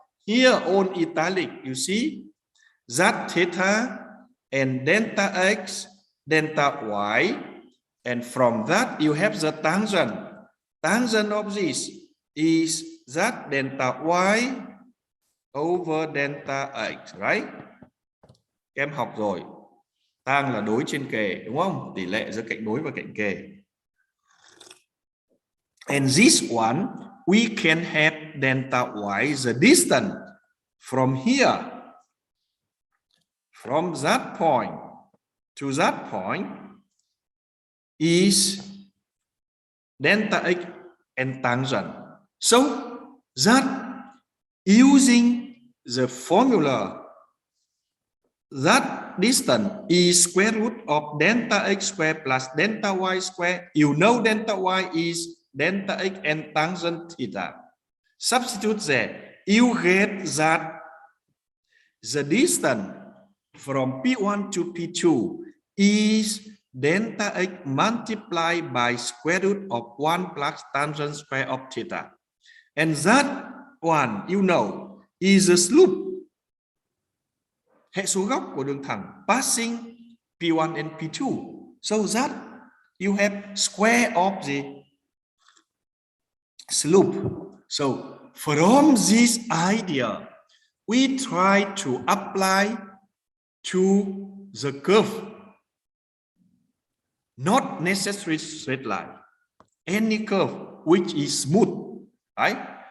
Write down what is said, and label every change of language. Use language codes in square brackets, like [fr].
[en] Here on italic, you see that theta and delta x, delta y, and from that you have the tangent. Tangent of this is that delta y over delta x, right? [vi] Em học rồi. Tang là đối trên kề, đúng không? Tỷ lệ giữa cạnh đối và cạnh kề. [en] And this one, we can have delta y, the distance from here, from that point to that point, is delta x and tangent. So that using the formula, that distance is square root of delta x squared plus delta y squared. You know delta y is delta x and tangent theta. Substitute there. You get that the distance from P1 to P2 is delta x multiplied by square root of 1 plus tangent square of theta. And that one, you know, is a slope. [vi] Hệ số góc của đường thẳng [en] passing P1 and P2. So that you have square of the slope. So from this idea, we try to apply to the curve, not necessarily straight line, any curve which is smooth, right?